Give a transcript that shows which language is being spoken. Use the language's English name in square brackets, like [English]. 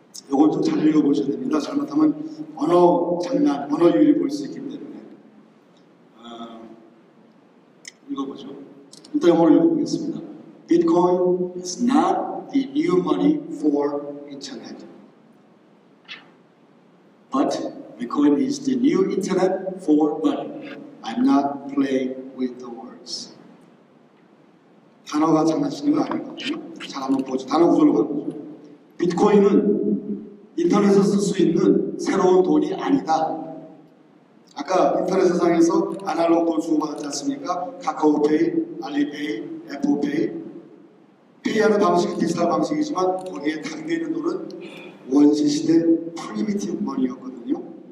[Korean] 이걸 좀 잘 읽어보셔야 됩니다. 잘못하면 언어 장난, 언어 유희를 볼 수 있기 때문에. 읽어보죠. 일단 영어로 읽어보겠습니다. [English] Bitcoin is not the new money for internet. But Bitcoin is the new internet for money. I'm not playing with the words. [Korean] 단어가 장난치는 거 아니거든요. 잘 한번 보죠. 단어 구조로 가보죠. 비트코인은 인터넷에서 쓸 수 있는 새로운 돈이 아니다. 아까 인터넷 세상에서 아날로그 돈 주고받았지 않습니까? 카카오페이, 알리페이, 애플페이. 페이하는 방식이 디지털 방식이지만 거기에 담겨있는 돈은 원시시대 프리미티브 머니였거든요.